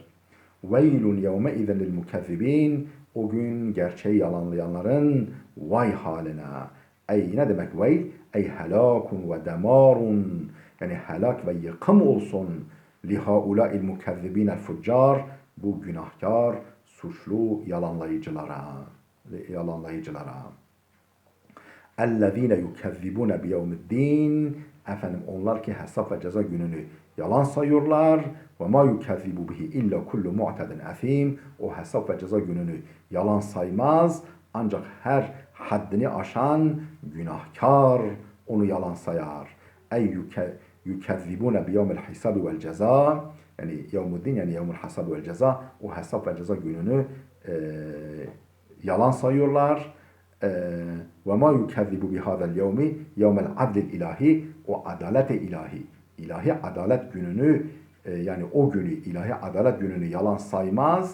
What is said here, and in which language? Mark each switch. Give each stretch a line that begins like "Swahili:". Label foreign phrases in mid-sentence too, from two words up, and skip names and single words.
Arabic: ويل يومئذ للمكذبين.
Turkish: O gün gerçeği yalanlayanların vay haline. Ey ne demek veyl? Ey
Arabic: هلاك ودمار.
Turkish: Yani helak ve yıkım olsun.
Arabic: لهؤلاء المكذبين الفجار.
Turkish: Bu günahkar, suçlu yalanlayıcılara.
Arabic: اَلَّذ۪ينَ يُكَذِّبُونَ بِيَوْمِ الدِّينِ.
Turkish: Efendim onlar ki hesap ve ceza gününü yalan sayıyorlar.
Arabic: وَمَا يُكَذِّبُ بِهِ اِلَّا كُلُّ مُعْتَدٍ اَثِيمٍ.
Turkish: O hesap ve ceza gününü yalan saymaz. Ancak her haddini aşan günahkar onu yalan sayar.
Arabic: اَيْ يُكَذِّبُونَ بِيَوْمِ الْحِسَابِ وَالْجَزَاءِ.
Turkish: Yani yevmuddin, yani
Arabic: يوم الحساب والجزاء,
Turkish: o hesap ve ceza gününü yalan sayıyorlar.
Arabic: وما يكذب بهذا اليوم يوم العدل الإلهي.
Turkish: O adalet ilahi, ilahi adalet gününü, yani o günü, ilahi adalet gününü yalan saymaz.